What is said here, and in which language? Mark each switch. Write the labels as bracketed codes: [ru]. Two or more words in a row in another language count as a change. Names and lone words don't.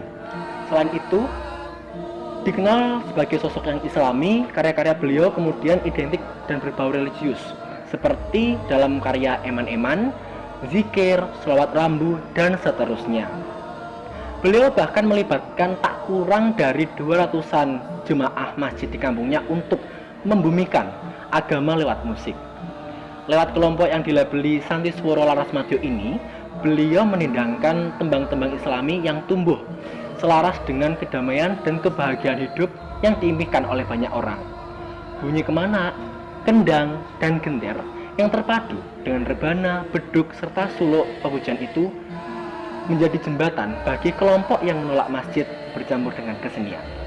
[id] Selain itu, dikenal sebagai sosok yang islami, karya-karya beliau kemudian identik dan berbau religius, seperti dalam karya Eman-Eman, Zikir, Sholawat Rambu, dan seterusnya. Beliau bahkan melibatkan tak kurang dari 200-an jemaah masjid di kampungnya untuk membumikan agama lewat musik. Lewat kelompok yang dilabeli Santiswara Laras Madya ini, beliau menindangkan tembang-tembang islami yang tumbuh selaras dengan kedamaian dan kebahagiaan hidup yang diimpikan oleh banyak orang. Bunyi kemana, kendang, dan gender yang terpadu dengan rebana, beduk, serta suluk pepujian itu menjadi jembatan bagi kelompok yang menolak masjid bercampur dengan kesenian.